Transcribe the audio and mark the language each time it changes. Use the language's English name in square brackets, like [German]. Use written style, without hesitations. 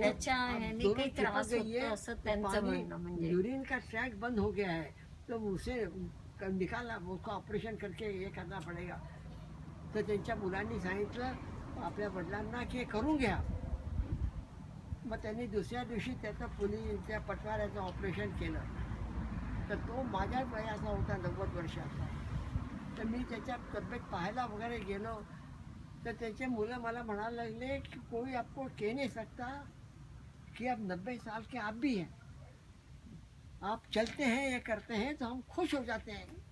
[Marathi] त्याच्या काही त्रास होतो असं त्यांचं म्हणणं. म्हणजे [Hindi] यूरिन का ट्रैक बंद हो गया है, तो उसे निकालना, उसको ऑपरेशन करके ये करना पड़ेगा. [Marathi] तर त्यांच्या मुलांनी सांगितलं आपल्या वडिलांना की करून घ्या. मग त्यांनी दुसऱ्या दिवशी त्या पटवाऱ्याचं ऑपरेशन केलं. तर तो माझ्या वयाचा होता, 90 वर्षाचा. तर मी त्याच्या तब्येत पाहायला वगैरे गेलो तर त्याचे मुलं मला म्हणायला लागले की [Hindi] कोई आपको कह नहीं सकता कि आप 90 साल के आप भी हैं, आप चलते हैं, ये करते हैं तो हम खुश हो जाते हैं.